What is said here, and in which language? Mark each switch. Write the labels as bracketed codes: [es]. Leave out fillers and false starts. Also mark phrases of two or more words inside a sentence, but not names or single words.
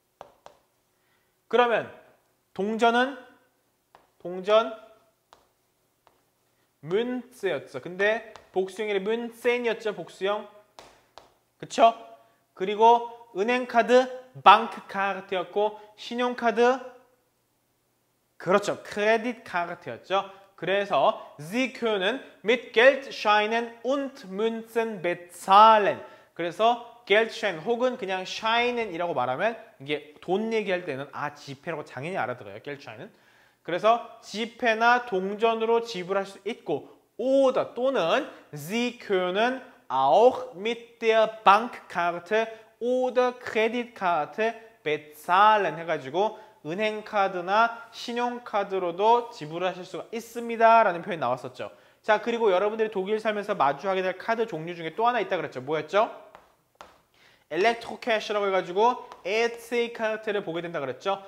[ko] 그러면 동전 [de] Münze였죠. [ko] 근데 복수형이 Münzen이었죠. 복수형. 그쵸? 그리고 은행카드 [de] Bankkarte였고 [ko] 신용카드 그렇죠. Kreditkarte였죠. 그래서 [de] Sie können mit Geldscheinen und Münzen bezahlen. [ko] 그래서 Geldschein 혹은 그냥 Scheinen이라고 말하면 이게 돈 얘기할 때는 지폐라고 당연히 알아들어요. Geldscheinen. 그래서 지폐나 동전으로 지불할 수 있고 oder 또는 [de] Sie können auch mit der Bankkarte oder Kreditkarte bezahlen [ko] 해가지고 은행카드나 신용카드로도 지불하실 수가 있습니다 라는 표현이 나왔었죠. 자, 그리고 여러분들이 독일 살면서 마주하게 될 카드 종류 중에 또 하나 있다 그랬죠. 뭐였죠? 엘렉트로캐시라고 해가지고 EC-카드를 보게 된다 그랬죠.